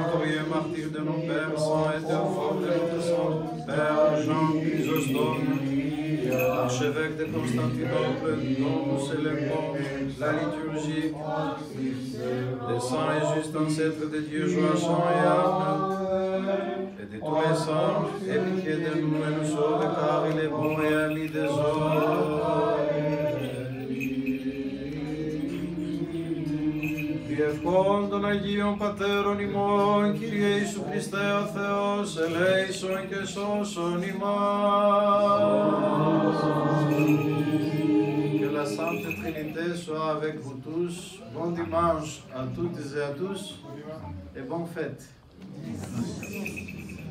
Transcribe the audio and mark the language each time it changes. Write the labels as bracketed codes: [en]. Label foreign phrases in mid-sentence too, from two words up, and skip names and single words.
[fr] victorieux martyrs de nos pères, saints et théophones de notre saint Père Jean Chrysostome, archevêque de Constantinople, dont nous célébrons la liturgie, des saints et justes ancêtres de Dieu, Joachim et Anne, et de tous les saints, aie pitié de nous et nous sauve, car il est bon et ami des hommes. [el] Διευκόν των Αγίων Πατέρων ημών, Κύριε Ιησού Χριστέ ο Θεός, ελέησον και σώσον ημάς. [fr] Que la Sainte Trinité soit avec vous tous. Bon dimanche à toutes et à tous et bonne fête.